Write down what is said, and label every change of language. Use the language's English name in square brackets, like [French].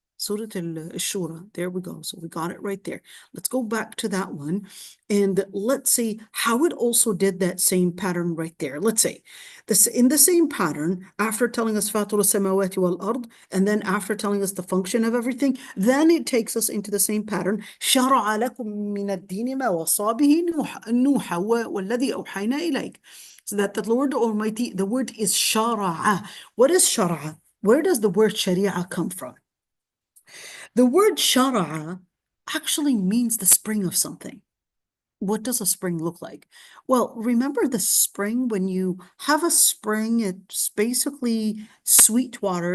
[English] Surah al-Shura. There we go. So we got it right there. Let's go back to that one and let's see how it also did that same pattern right there. Let's say this in the same pattern, after telling us Fatir al-Samawati wal-Ard, and then after telling us the function of everything, then it takes us into the same pattern. [Arabic] شرع لكم من الدين ما وصى به نوح والذي أوحينا إليك. [English] So that the Lord Almighty, the word is shara'a. What is shara'a? Where does the word sharia come from? The word shara'a actually means the spring of something. What does a spring look like? Well, remember the spring, when you have a spring, it's basically sweet water.